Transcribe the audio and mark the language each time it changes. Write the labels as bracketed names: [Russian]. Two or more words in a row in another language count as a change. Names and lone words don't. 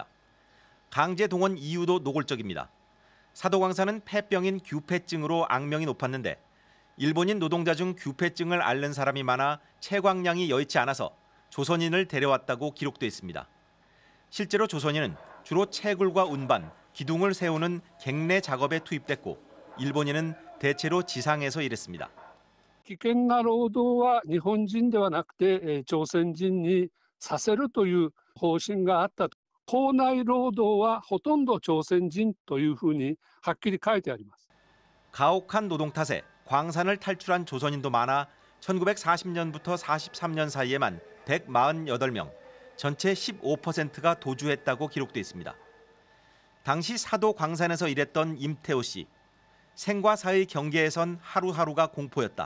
[Korean] 강제 동원 이유도 노골적입니다. 사도 광산은 폐병인 규폐증으로 악명이 높았는데 일본인 노동자 중 규폐증을 앓는 사람이 많아 채광량이 여의치 않아서 조선인을 데려왔다고 기록돼 있습니다. 실제로 조선인은 주로 채굴과 운반, 기둥을 세우는 갱내 작업에 투입됐고 일본인은 대체로 지상에서 일했습니다. [Japanese] 危険な労働は日本人ではなくて朝鮮人にさせるという方針があったと。校内労働はほとんど朝鮮人というふうにはっきり書いてあります。 [Korean] 가혹한 노동 탓에 광산을 탈출한 조선인도 많아 1940년부터 43년 사이에만 148명, 전체 15%가 도주했다고 기록돼 있습니다. 당시 사도 광산에서 일했던 임태호 씨. 생과 사의 경계에선 하루하루가 공포였다.